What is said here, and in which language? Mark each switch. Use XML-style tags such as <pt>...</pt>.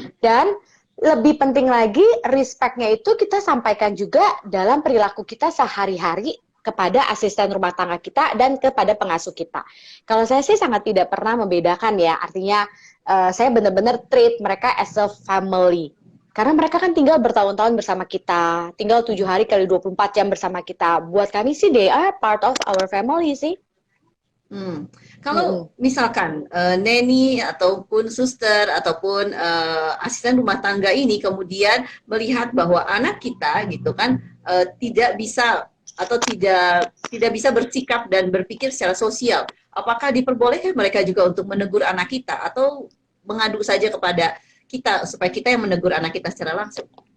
<id>Dan lebih penting lagi, respect-nya itu kita sampaikan juga dalam perilaku kita sehari-hari kepada asisten rumah tangga kita dan kepada pengasuh kita. Kalau saya sih sangat tidak pernah membedakan ya, artinya saya benar-benar treat mereka</id> <en>as a family.</en> <id>Karena mereka kan tinggal bertahun-tahun bersama kita, tinggal 7 hari kali 24 jam bersama kita. Buat kami sih,</id> <en>they are part of our family sih.</en> <id>Kalau misalkan neni ataupun suster ataupun asisten rumah tangga ini kemudian melihat bahwa anak kita gitu kan tidak bisa atau tidak bisa bersikap dan berpikir secara sosial, apakah diperbolehkan mereka juga untuk menegur anak kita atau mengadu saja kepada kita supaya kita yang menegur anak kita secara langsung?</id>